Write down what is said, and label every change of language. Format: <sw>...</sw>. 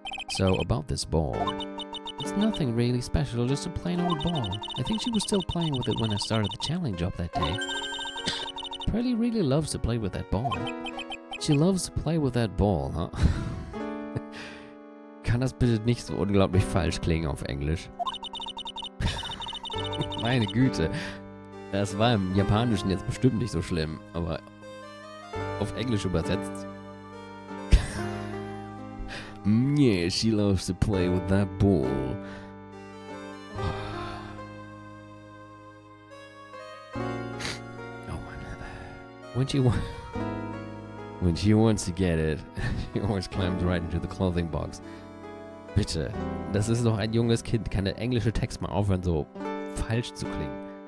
<en>So, about this ball. It's nothing really special, just a plain old ball. I think she was still playing with it when I started the challenge up that day. Pearly really loves to play with that ball. She loves to play with that ball, huh?</en> <de>Kann das bitte nicht so unglaublich falsch klingen auf Englisch? Meine Güte. Das war im Japanischen jetzt bestimmt nicht so schlimm, aber auf Englisch übersetzt.</de> <en>Yeah, she loves to play with that ball. Oh man. When she wants to get it, she always climbs right into the clothing box.</en> <de>Bitte, das ist doch ein junges Kind. Kann der englische Text mal aufhören, so falsch zu klingen?</de>